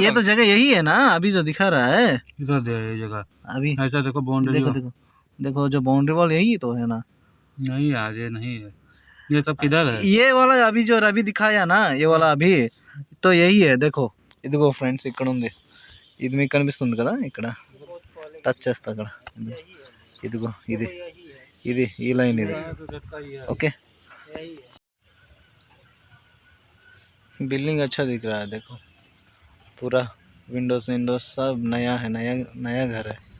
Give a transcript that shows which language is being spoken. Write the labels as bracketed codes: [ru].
[hi] ये तो जगह यही है ना अभी जो दिखा रहा है। इधर दे ये जगह अभी ऐसा देखो बाउंड्री, देखो जो बाउंड्री वॉल यही तो है ना? नहीं यार ये नहीं है, ये सब किधर है? ये वाला अभी जो रवि दिखाया ना, ये वाला अभी तो यही है. देखो [te] ఇదిగో ఫ్రెండ్స్ ఇక్కడ ఉంది. ఇది మీకు కనిపిస్తుంది కదా, ఇక్కడ టచ్ చేస్తా అక్కడ. ఇదిగో ఇది ఇది ఈ లైన్ ఇది. [hi] ఓకే, बिल्डिंग अच्छा दिख रहा है. देखो पूरा विंडोज सब नया है, नया घर है.